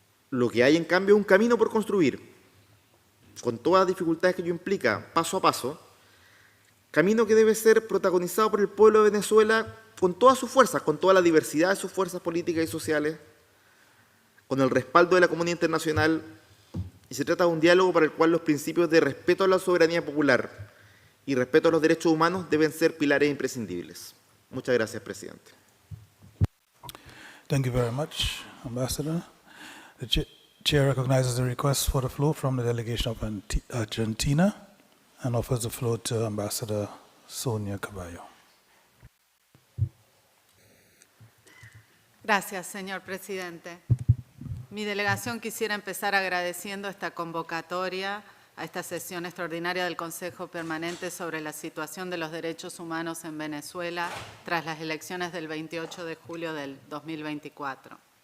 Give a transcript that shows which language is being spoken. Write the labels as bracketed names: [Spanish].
[Spanish] Lo que hay, en cambio, es un camino por construir, con todas las dificultades que ello implica, paso a paso, camino que debe ser protagonizado por el pueblo de Venezuela con todas sus fuerzas, con toda la diversidad de sus fuerzas políticas y sociales, con el respaldo de la comunidad internacional, y se trata de un diálogo para el cual los principios de respeto a la soberanía popular y respeto a los derechos humanos deben ser pilares imprescindibles. Muchas gracias, presidente. [English] Thank you very much, Ambassador. The Chair recognizes the request for the floor from the delegation of Argentina and offers the floor to Ambassador Sonia Caballo. [Spanish] Gracias, señor presidente. Mi delegación quisiera empezar agradeciendo esta convocatoria a esta sesión extraordinaria del Consejo Permanente sobre la situación de los derechos humanos en Venezuela tras las elecciones del 28 de julio del 2024.